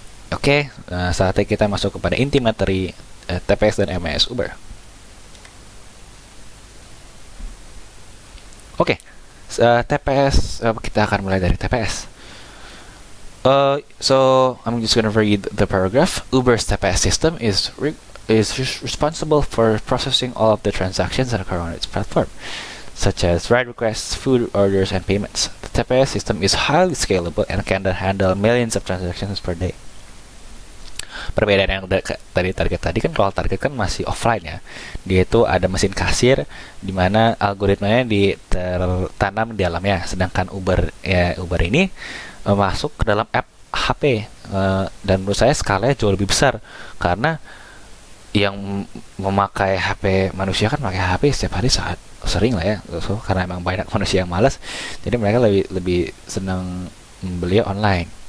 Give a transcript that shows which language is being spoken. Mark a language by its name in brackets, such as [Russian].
[Indonesian] Oke, saatnya kita masuk kepada inti materi TPS dan MMS Uber. Oke, TPS, kita akan mulai dari TPS. [English] So I'm just gonna read the paragraph. Uber's TPS system is responsible for processing all of the transactions that occur on its platform, such as ride requests, food orders, and payments. The TPS system is highly scalable and can handle millions of transactions per day. [Indonesian] Perbedaan yang target tadi kan, kalau target kan masih offline ya, dia itu ada mesin kasir di mana algoritmanya tertanam di dalamnya, sedangkan Uber ini masuk ke dalam app HP, dan menurut saya skalanya jauh lebih besar karena yang memakai HP manusia kan pakai HP setiap hari saat sering lah ya, karena emang banyak manusia yang malas, jadi mereka lebih senang membeli online.